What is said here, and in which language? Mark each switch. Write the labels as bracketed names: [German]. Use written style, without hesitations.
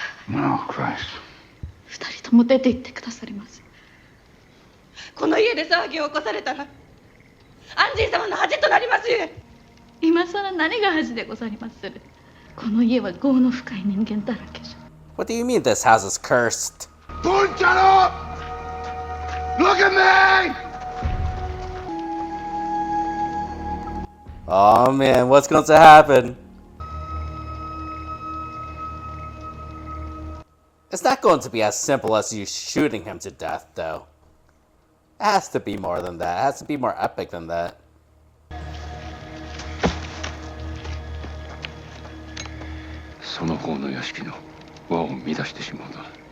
[English] Oh, Christ. [Japanese] 二人とも出て行ってくださります。この家で騒ぎを起こされたら安心様の恥となりますゆえ。今さら何が恥でござりまする。この家は業の深い人間だらけじゃ。 [English] What do you mean this house is cursed? Buntaro! Look at me! Oh man, what's going to happen? It's not going to be as simple as you shooting him to death, though. It has to be more than that. It has to be more epic than that. [Japanese] その方の屋敷の輪を乱してしまうな。